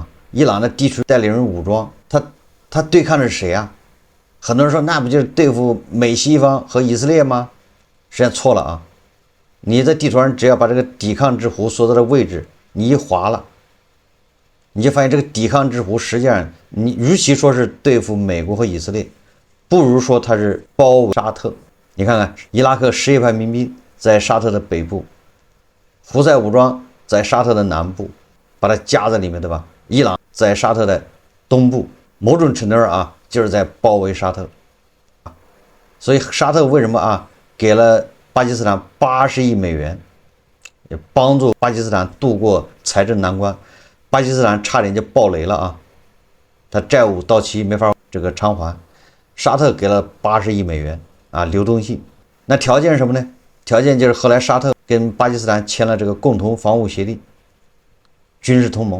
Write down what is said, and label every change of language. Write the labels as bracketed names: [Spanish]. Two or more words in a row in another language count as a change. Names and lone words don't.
[Chinese] 伊朗的地區代理人武裝，他對抗的是誰啊？很多人說那不就是對付美西方和以色列嗎？實際上錯了啊。你在地圖上只要把這個抵抗之弧所在的位置你一劃了，你就發現這個抵抗之弧實際上，你與其說是對付美國和以色列，不如說它是包圍沙特。你看看伊拉克什葉派民兵在沙特的北部，胡塞武裝在沙特的南部，把它夾在裡面，對吧？伊朗在沙特的東部，某種程度上啊，就是在包圍沙特。所以沙特為什麼啊給了巴基斯坦80億美元，也幫助巴基斯坦度過財政難關。巴基斯坦差點就爆雷了啊，他債務到期沒法這個償還，沙特給了80億美元啊流動性。那條件是什麼呢？條件就是後來沙特跟巴基斯坦簽了這個共同防務協定，軍事同盟。